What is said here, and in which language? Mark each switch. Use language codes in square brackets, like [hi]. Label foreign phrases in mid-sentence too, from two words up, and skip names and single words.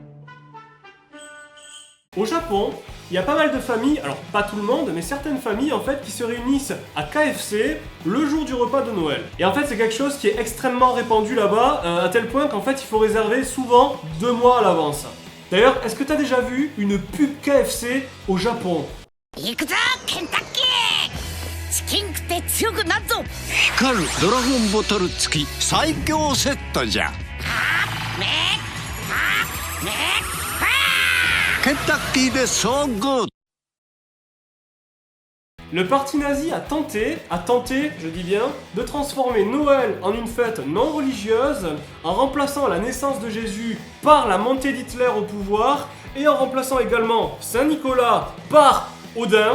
[fr] Au Japon, il y a pas mal de familles, alors pas tout le monde, mais certaines familles en fait qui se réunissent à KFC le jour du repas de Noël. Et en fait c'est quelque chose qui est extrêmement répandu là-bas, à tel point qu'en fait il faut réserver souvent 2 mois à l'avance. D'ailleurs, est-ce que t'as déjà vu une pub KFC au Japon? [ja] 行くぞケンタッキーチキン食って強くなるぞ光るドラゴンボトル付き最強セットじゃ。ケンタッキーで [en] so good. [fr] Le parti nazi a tenté, je dis bien, de transformer Noël en une fête non religieuse en remplaçant la naissance de Jésus par la montée d'Hitler au pouvoir et en remplaçant également Saint-Nicolas par Odin.